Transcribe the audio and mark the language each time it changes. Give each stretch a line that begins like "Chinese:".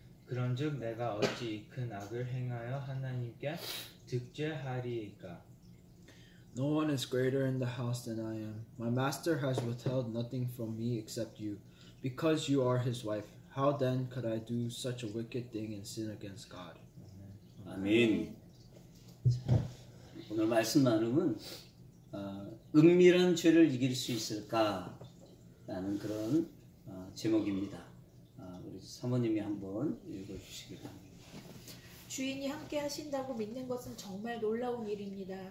Korean: 그런즉 내가 어찌 이 큰 악을 행하여 하나님께 득죄하리이까.
English: No one is greater in the house than I am. My master has withheld nothing from me except you, because you are his wife. How then could I do such a wicked thing and sin against God?
Korean: 아멘. 오늘 말씀 나눔은 은밀한 죄를 이길 수 있을까? 라는 그런 제목입니다. 우리 사모님이 한번 읽어주시기 바랍니다. 주인이 함께 하신다고 믿는 것은 정말 놀라운 일입니다.